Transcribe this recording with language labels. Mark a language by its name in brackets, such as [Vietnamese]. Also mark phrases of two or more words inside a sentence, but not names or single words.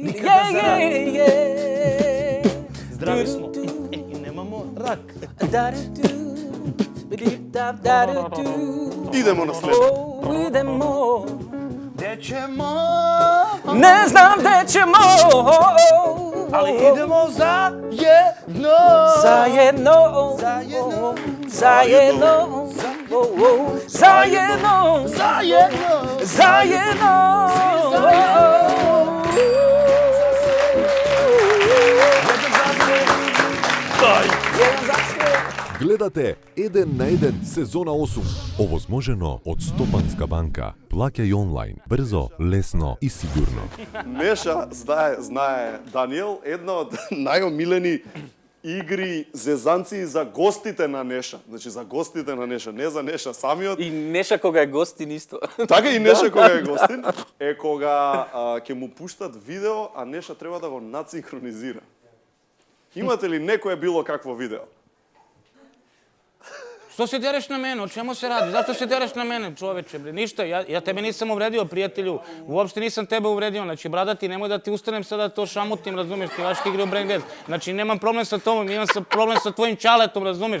[Serbian] Никада за рат. Здрави смо. И немамо рак. Идемо на следно. Идемо. Дече мо. Не знам дече мо. Ali idemo zajedno. Zajedno. Zajedno. Zajedno. Zajedno. Zajedno. Zajedno. [Macedonian] Гледате 1 на 1 сезона 8. Овозможено од Стопанска банка. Плаќај онлайн, брзо, лесно и сигурно. Неша знае Даниел, една од најомилени игри, зезанци за гостите на Неша. Значи за гостите на Неша, не за Неша самиот. И Неша кога е гостин исто. Така и Неша кога е гостин, е кога ќе му пуштат видео, а Неша треба да го надсинхронизира. Имате ли некое било какво видео? [Serbian] Što se dereš na mene? O čemu se radi? Zašto se dereš na mene, čoveče, bre? Ništa, ja tebe nisam uvredio, prijatelju. Uopšte nisam tebe uvredio. Znači, bradati, nemoj da ti ustanem sada to šamutim, razumeš, ti vaški igre u Brengdez. Znači, nemam problem sa tobom, imam problem sa tvojim čaletom, razumeš?